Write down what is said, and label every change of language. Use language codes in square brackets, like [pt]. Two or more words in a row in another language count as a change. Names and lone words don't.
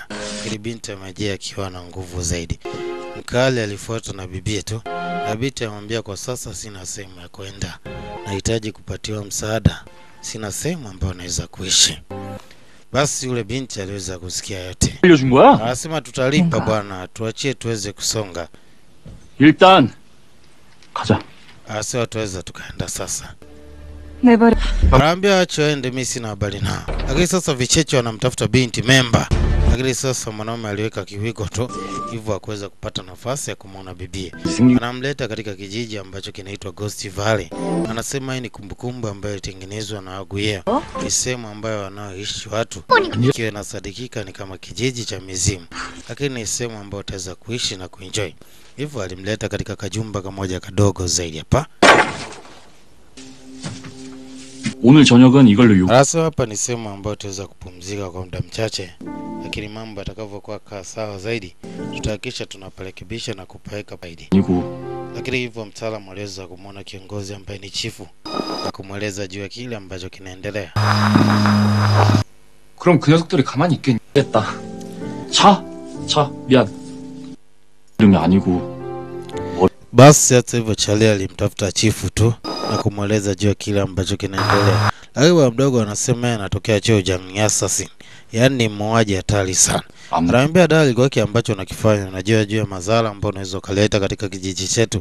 [sw] Ili binti amejea akiwa na nguvu zaidi. Mkali alifuatwa na bibi tu. Na binti amwambia kwa sasa sina sehemu ya kwenda. Nahitaji kupatiwa msaada. Sina sehemu ambayo naweza kuishi. Basi yule binti aliweza kusikia yote. Anasema tutalipa bwana, tuachie tuweze kusonga. [ko] 일단 가자. [sw] Anasema tuweza tukaenda sasa. Anaambia acho ende, mimi sina habari nao. Lakini sasa vicheche wanamtafuta binti memba. Lakini sasa mwanaume aliweka kiwiko tu, hivyo hakuweza kupata nafasi ya kumuona bibi. Anamleta katika kijiji ambacho kinaitwa Ghost Valley. Anasema hii ni kumbukumbu ambayo ilitengenezwa na Aguye. Ni sehemu ambayo wanaoishi watu, ikiwa inasadikika ni kama kijiji cha mizimu. Lakini ni sehemu ambayo utaweza kuishi na kuenjoy. Hivyo alimleta katika kajumba kamoja kadogo zaidi hapa. [ko] 오늘 저녁은 이걸로 [sw] Sasa hapa ni sehemu ambayo tutaweza kupumzika kwa muda mchache, lakini mambo yatakavyokuwa sawa zaidi tutahakikisha tunaparekebisha na kupeleka zaidi. Lakini hivyo mtaalamu aliweza kumuona kiongozi ambaye ni chifu na kumweleza juu ya kile ambacho kinaendelea. [ko] 그럼 그 녀석들이 가만히 있겠다. 차 미안. 이름이 아니고. [sw] Basi hata hivyo Charlie alimtafuta chifu tu na kumweleza juu ya kile ambacho kinaendelea. Lakini mdogo anasema anatokea cheo cha assassin, yaani muuaji hatari sana. Anaambia dali kwa kile ambacho unakifanya unajua juu ya madhara ambayo unaweza kuleta katika kijiji chetu.